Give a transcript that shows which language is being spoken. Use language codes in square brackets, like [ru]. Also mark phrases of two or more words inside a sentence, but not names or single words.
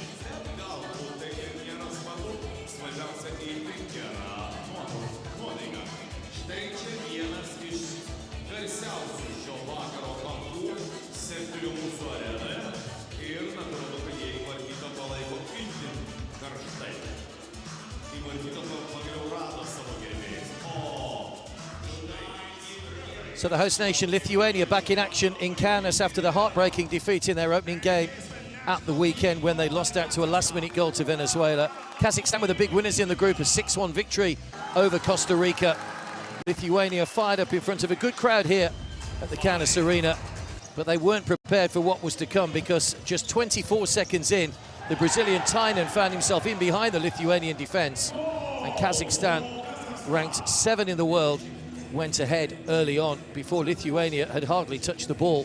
[lt] Bet galbūt tai ir nėra svarbu, svarbiausia įti gerą nuotaiką. Štai čia vienas iš garsiausių šio vakaro kampų sektorių mūsų arenoje ir natūralu, kad jie į Vardyto palaiko itin karštai. Į Vardyto pagaliau rado savo gerbėjus. [en] So the host nation, Lithuania, back in action in Kaunas after the heartbreaking defeat in their opening game at the weekend when they lost out to a last-minute goal to Venezuela. Kazakhstan were the big winners in the group, a 6-1 victory over Costa Rica. Lithuania fired up in front of a good crowd here at the Kaunas Arena, but they weren't prepared for what was to come because just 24 seconds in, the Brazilian Tynan found himself in behind the Lithuanian defence, and Kazakhstan, ranked 7 in the world, went ahead early on before Lithuania had hardly touched the ball.